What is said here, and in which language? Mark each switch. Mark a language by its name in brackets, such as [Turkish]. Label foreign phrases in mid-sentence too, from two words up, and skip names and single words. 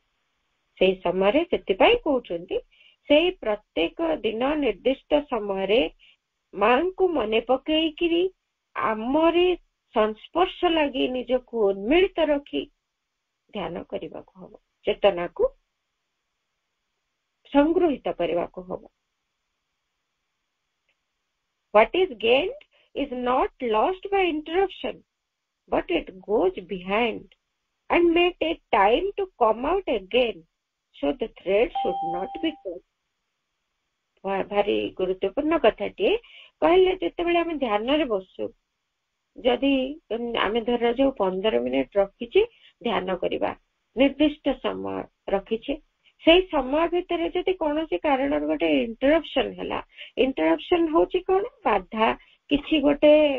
[Odia] ସେଇ ସମୟରେ ସେଥିପାଇଁ କହୁଛନ୍ତି ସେଇ ପ୍ରତ୍ୟେକ ଦିନ ନିର୍ଦ୍ଦିଷ୍ଟ ସମୟରେ ମାଙ୍କୁ ମନେ ପକେଇକିରି ଆମରି ସଂସ୍ପର୍ଶ ଲାଗି ନିଜକୁ ଉନ୍ମିଳିତ ରଖି ଧ୍ୟାନ କରିବାକୁ ହବ, ଚେତନାକୁ ସଂଗୃହିତ କରିବାକୁ ହବ। [English] What is gained is not lost by interruption, but it goes behind and may take time to come out again, so the thread should not be cut. [Odia] ଭାରି ଗୁରୁତ୍ୱପୂର୍ଣ୍ଣ କଥାଟିଏ କହିଲେ। ଯେତେବେଳେ ଆମେ ଧ୍ୟାନରେ ବସୁ, ଯଦି ଆମେ ଧରାଯାଉ 15 ମିନିଟ ରଖିଛେ ଧ୍ୟାନ କରିବା, ନିର୍ଦ୍ଦିଷ୍ଟ ସମୟ ରଖିଛେ, ସେଇ ସମୟ ଭିତରେ ଯଦି କୌଣସି କାରଣରୁ ଗୋଟେ ଇଣ୍ଟରପ୍ସନ ହେଲା, ଇଣ୍ଟରପ୍ସନ ହଉଛି କଣ, ବାଧା, କିଛି ଗୋଟେ